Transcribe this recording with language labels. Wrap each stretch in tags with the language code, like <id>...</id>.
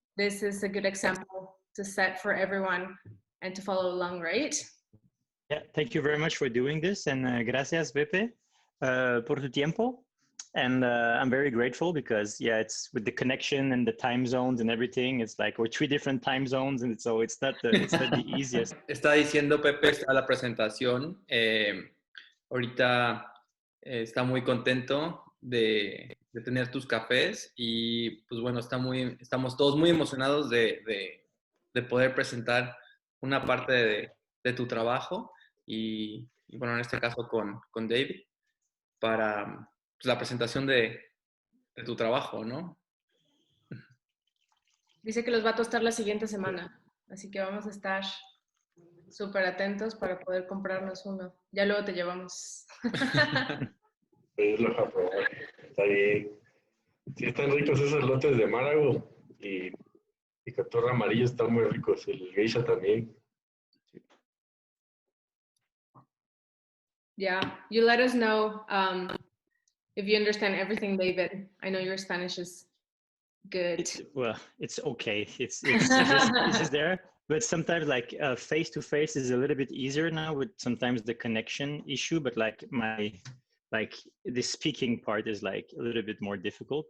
<en>This is a good example to set for everyone and to follow along, right? Yeah, thank you very much for doing this, and</en> <es>gracias, Pepe, por tu tiempo.</es> <en>And I'm very grateful because, yeah, it's with the connection and the time zones and everything. It's like we're 3 different time zones, and so it's not the easiest.</en> <es>Está diciendo Pepe, está la presentación. Ahorita está muy contento de tener tus cafés y pues bueno, estamos todos muy emocionados de poder presentar una parte de tu trabajo y bueno, en este caso con David para pues, la presentación de tu trabajo, ¿no? Dice que los va a tostar la siguiente semana, así que vamos a estar súper atentos para poder comprarnos uno. Ya luego te llevamos. Está bien. Sí, están ricos esos lotes de Márago y catorra amarillo están muy ricos. El geisha también.</es> <en>Yeah, you let us know if you understand everything, David. I know your Spanish is good. It's okay. It's just there. But sometimes like face-to-face is a little bit easier now with sometimes the connection issue, but like the speaking part is like a little bit more difficult.</en>